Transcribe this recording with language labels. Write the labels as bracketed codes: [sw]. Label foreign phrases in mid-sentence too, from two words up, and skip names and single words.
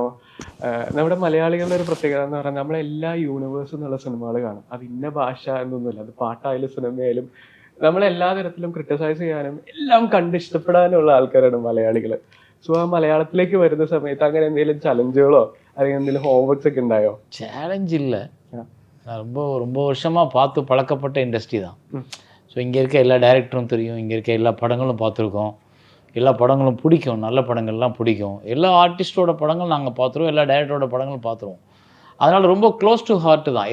[ml] നമ്മുടെ മലയാളികളുടെ ഒരു പ്രത്യേകത എന്ന് പറഞ്ഞാൽ നമ്മളെല്ലാ യൂണിവേഴ്സ് എന്നുള്ള സിനിമകൾ കാണും. അത് ഇന്ന ഭാഷ എന്നൊന്നുമില്ല, അത് പാട്ടായാലും സിനിമയായാലും നമ്മളെല്ലാ തരത്തിലും ക്രിട്ടിസൈസ് ചെയ്യാനും എല്ലാം കണ്ടിഷ്ടപ്പെടാനുള്ള ആൾക്കാരാണ് മലയാളികൾ. സോ ആ മലയാളത്തിലേക്ക് വരുന്ന സമയത്ത് അങ്ങനെ എന്തെങ്കിലും ചലഞ്ചുകളോ അല്ലെങ്കിൽ എന്തെങ്കിലും ഹോംവർക്സ് ഒക്കെ ഉണ്ടായോ? [ta] சேலஞ்ச் இல்லை, ரொம்ப ரொம்ப வருஷமாக பார்த்து பழக்கப்பட்ட இண்டஸ்ட்ரி தான். ஸோ இங்கே இருக்க எல்லா டைரக்டரும் தெரியும், இங்கே இருக்க எல்லா படங்களும் பார்த்துருக்கோம், எல்லா படங்களும் பிடிக்கும், நல்ல படங்கள்லாம் பிடிக்கும். எல்லா ஆர்டிஸ்டோட படங்கள் நாங்கள் பார்த்துருவோம், எல்லா டைரக்டரோட படங்களும் பார்த்துருவோம். அதனால் ரொம்ப [en] close to heart [ta] தான்.